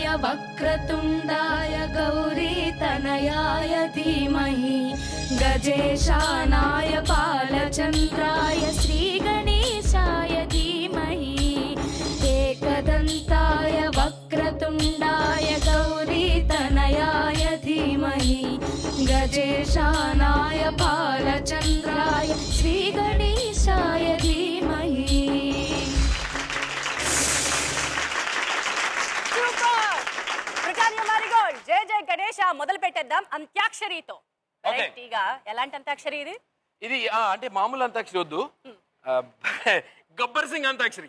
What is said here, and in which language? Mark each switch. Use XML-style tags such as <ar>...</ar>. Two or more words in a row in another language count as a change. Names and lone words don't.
<sa>वक्रतुण्डाय गौरीतनयाय धीमहि गजेशानाय बालचन्द्राय श्रीगणेशाय धीमहि एकदन्ताय वक्रतुण्डाय गौरीतनयाय धीमहि गजेशानाय बालचन्द्राय श्रीगणेशाय धीमहि</sa> <te>బ్రిటానియా మారిగోల్డ్ జై జై గణేష మొదలు పెట్టేద్దాం అంత్యాక్షరితో. వెరైటీగా ఎలాంటి అంత్యాక్షరి ఇది? ఇది అంటే మామూలు అంత్యాక్షరి వద్దు, గబ్బర్ సింగ్ అంత్యాక్షరి.</te>